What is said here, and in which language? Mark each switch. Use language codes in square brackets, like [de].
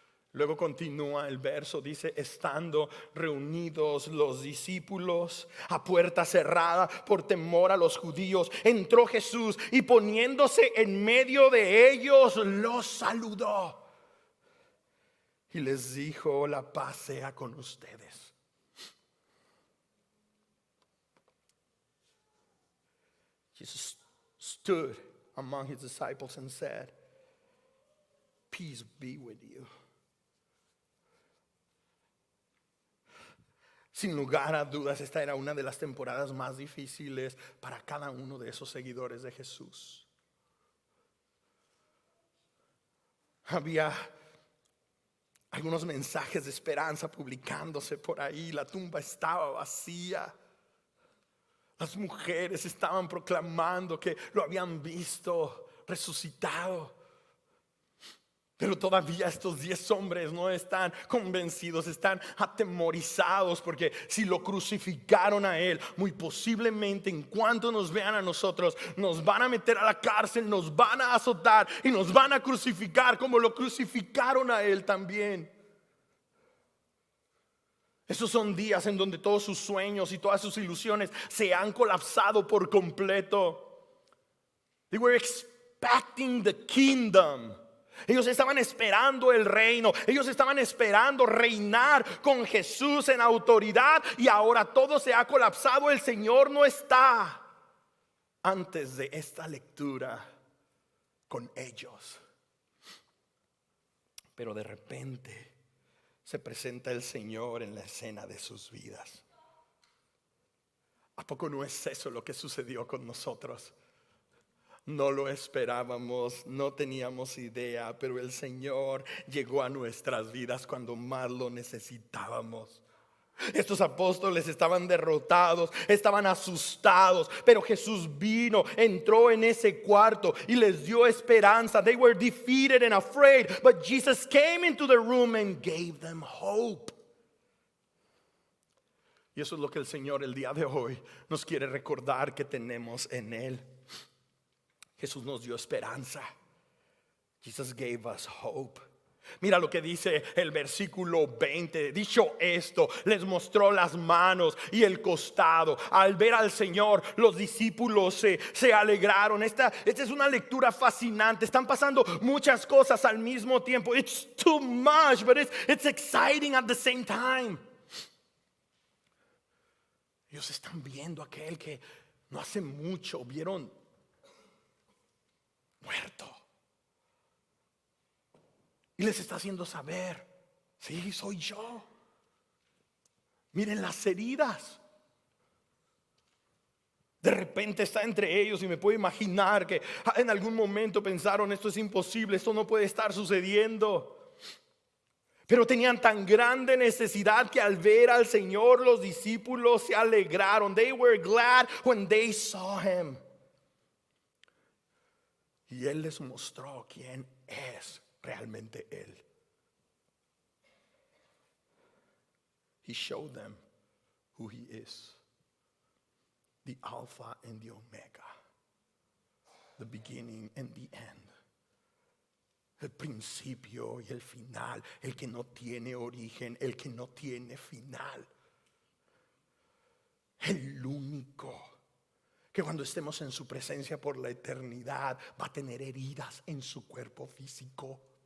[es] Luego continúa el verso, dice: estando reunidos los discípulos a puerta cerrada por temor a los judíos, entró Jesús y poniéndose en medio de ellos los saludó y les dijo: la paz sea con ustedes. [en] Jesus stood among his disciples and said, "Peace be with you." [es] Sin lugar a dudas, esta era una de las temporadas más difíciles para cada uno de esos seguidores de Jesús. Había algunos mensajes de esperanza publicándose por ahí. La tumba estaba vacía. Las mujeres estaban proclamando que lo habían visto resucitado. Pero todavía estos 10 hombres no están convencidos, están atemorizados, porque si lo crucificaron a él, muy posiblemente en cuanto nos vean a nosotros, nos van a meter a la cárcel, nos van a azotar y nos van a crucificar como lo crucificaron a él también. Esos son días en donde todos sus sueños y todas sus ilusiones se han colapsado por completo. [en] They were expecting the kingdom. [es] Ellos estaban esperando el reino. Ellos estaban esperando reinar con Jesús en autoridad. Y ahora todo se ha colapsado. El Señor no está. Antes de esta lectura con ellos, pero de repente se presenta el Señor en la escena de sus vidas. ¿A poco no es eso lo que sucedió con nosotros? No lo esperábamos, no teníamos idea, pero el Señor llegó a nuestras vidas cuando más lo necesitábamos. Estos apóstoles estaban derrotados, estaban asustados, pero Jesús vino, entró en ese cuarto y les dio esperanza. [en] They were defeated and afraid, but Jesus came into the room and gave them hope. [es] Y eso es lo que el Señor el día de hoy nos quiere recordar que tenemos en Él. Jesús nos dio esperanza. [en] Jesus gave us hope. [es] Mira lo que dice el versículo 20. Dicho esto, les mostró las manos y el costado. Al ver al Señor, los discípulos se alegraron. Esta es una lectura fascinante. Están pasando muchas cosas al mismo tiempo. [en] It's too much, but it's exciting at the same time. [es] Ellos están viendo a aquel que no hace mucho vieron muerto. Y les está haciendo saber: sí, soy yo. Miren las heridas. De repente está entre ellos y me puedo imaginar que en algún momento pensaron: esto es imposible, esto no puede estar sucediendo. Pero tenían tan grande necesidad que al ver al Señor los discípulos se alegraron. [en] They were glad when they saw him. [es] Y Él les mostró quién es realmente Él. [en] He showed them who He is. The Alpha and the Omega. The beginning and the end. [es] El principio y el final. El que no tiene origen, el que no tiene final. El único que cuando estemos en su presencia por la eternidad va a tener heridas en su cuerpo físico.